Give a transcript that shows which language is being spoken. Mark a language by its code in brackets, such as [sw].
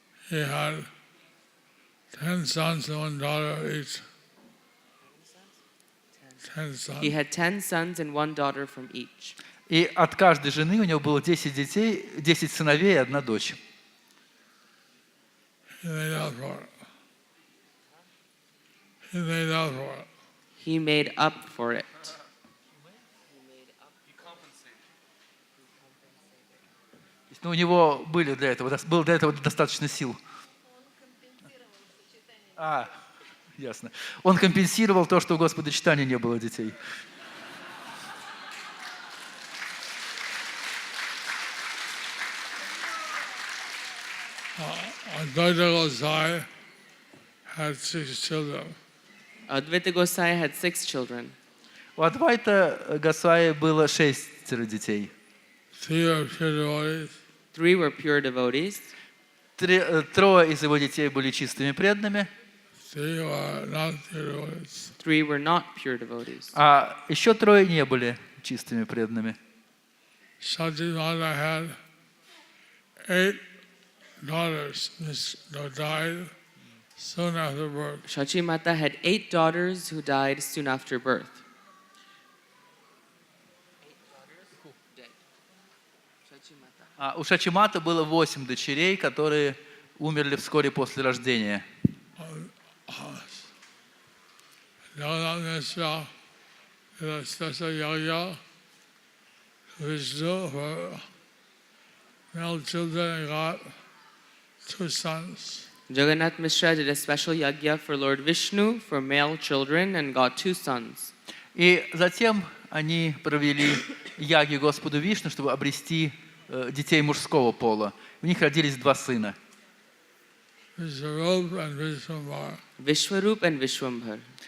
[en] He had 10 sons and 1 daughter each. 10 sons. He had 10 sons and 1 daughter from each. [ru] И от каждой жены у него было 10 детей, 10 сыновей и 1 дочь. [en] He made up for it. He made up for it. He made up for it. [ru] Но у него было для этого достаточно сил. Ясно. Он компенсировал то, что у Господа Чайтаньи не было детей. [en] Advaita Gosai had 6 children. Advaita Gosai had 6 children. [ru] У Адвайта Госвами было 6 детей. [en] 3 3 were were pure devotees. pure devotees. [ru] 3 из его детей были чистыми преданными. [en] 3 were not pure devotees. 3 were not pure devotees. [ru] А еще 3 не были чистыми преданными. [en] Satyamata had 8 daughters who died soon after birth. Shachimata had 8 daughters who died soon after birth. [ru] У Шачимата было 8 дочерей, которые умерли вскоре после рождения. [en] Mishra did a special yagya to Vishnu for male children and got 2 sons. Jagannath Mishra did a special yagya for Lord Vishnu for male children and got 2 sons. [ru] И затем они провели яги Господу Вишну, чтобы обрести детей мужского пола. У них родились 2 сына. [en] Vishwarup and Vishwambara. Vishwarup and Vishwambhar.